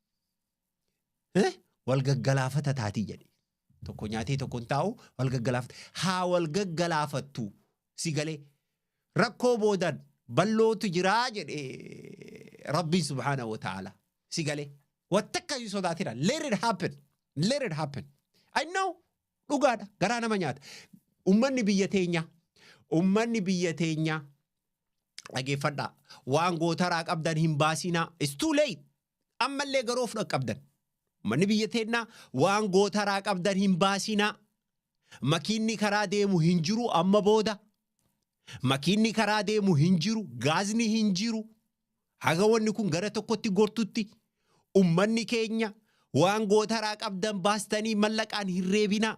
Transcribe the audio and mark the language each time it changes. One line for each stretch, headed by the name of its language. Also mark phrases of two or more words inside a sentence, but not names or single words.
Oromo: Wal gaggalaafata taatii jedhe. Tokko nyaatee tokko hin taa'u wal gaggalaafata. Haa wal gaggalaafatu sigalee rakkoo boodan ballootu jiraa jedhe Rabbiin
Arabic: سبحانه وتعالى
Oromo: sigalee. Wattakka yu sodaatira.
English: Let it happen. I know.
Oromo: Dhugaadha. Garaa nama nyaata. Ummanni biyya teenya dhageeffadhaa. Waan gootaraa qabdan hin baasinaa.
English: It's too late.
Oromo: Ammallee garoof qabdan. Ummanni biyya teennaa waan gootaraa qabdan hin baasinaa. Makiinni karaa deemu hin jiru amma booda. Makiinni karaa deemu hin jiru. Gaazni hin jiru. Haga wanni kun gara tokkotti gortutti. Ummanni keenya waan gootaraa qabdan baastanii mallaqaan hin reebinaa.